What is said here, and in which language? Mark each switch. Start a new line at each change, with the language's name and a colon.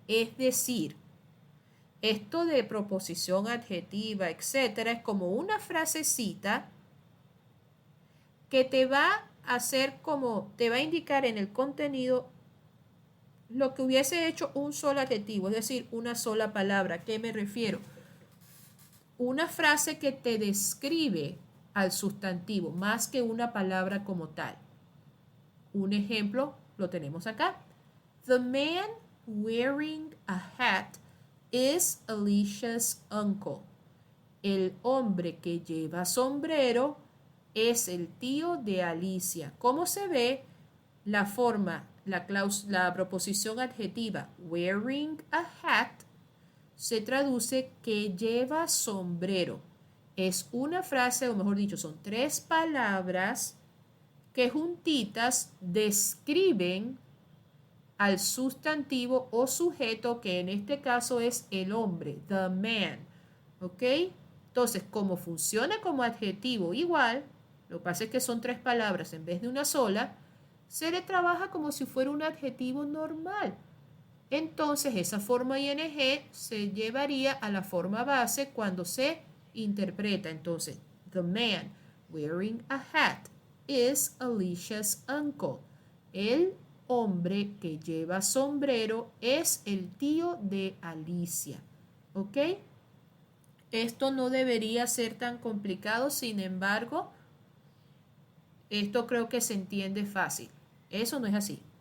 Spanish: Es decir, esto de proposición adjetiva, etcétera, es como una frasecita que te va a hacer como, te va a indicar en el contenido lo que hubiese hecho un solo adjetivo, es decir, una sola palabra. ¿A qué me refiero? Una frase que te describe al sustantivo más que una palabra como tal. Un ejemplo lo tenemos acá.
English: The man wearing a hat is Alicia's uncle.
Spanish: El hombre que lleva sombrero es el tío de Alicia. ¿Cómo se ve? La forma, la proposición adjetiva
English: wearing a hat
Spanish: se traduce que lleva sombrero. Es una frase, o mejor dicho, son 3 palabras que juntitas describen al sustantivo o sujeto, que en este caso es el hombre,
English: the man.
Spanish: ¿Ok? Entonces, como funciona como adjetivo igual, lo que pasa es que son 3 palabras en vez de una sola, se le trabaja como si fuera un adjetivo normal. Entonces, esa forma ing se llevaría a la forma base cuando se interpreta. Entonces,
English: the man wearing a hat is Alicia's uncle.
Spanish: El hombre que lleva sombrero es el tío de Alicia. ¿Ok? Esto no debería ser tan complicado, sin embargo, esto creo que se entiende fácil. Eso no es así.